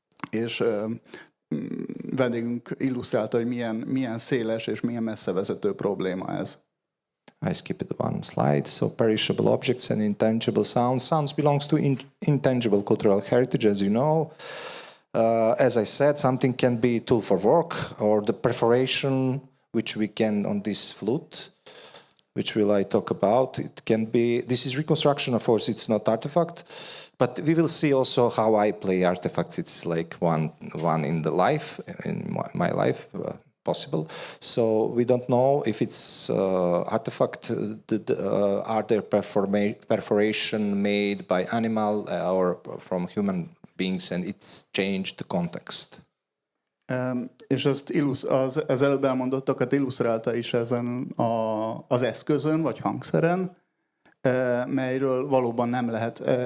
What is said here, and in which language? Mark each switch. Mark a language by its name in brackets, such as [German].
[Hungarian] És vendégünk illusztrálta, hogy milyen széles és milyen messzevezető probléma ez. [English] I skipped one slide. So perishable objects and intangible sounds. Sounds belongs to intangible cultural heritage, as you know. As I said, something can be a tool for work, or the perforation, which we can on this flute, which will I talk about. It can be, this is reconstruction, of course, it's not artifact, but we will see also how I play artifacts. It's like one in the life, in my life, possible. So we don't know if it's artifact, are there perforation made by animal or from human beings, and it's changed the context. [Hungarian] És az előbb elmondottakat illusztrálta is ezen az eszközön, vagy hangszeren, melyről valóban nem lehet.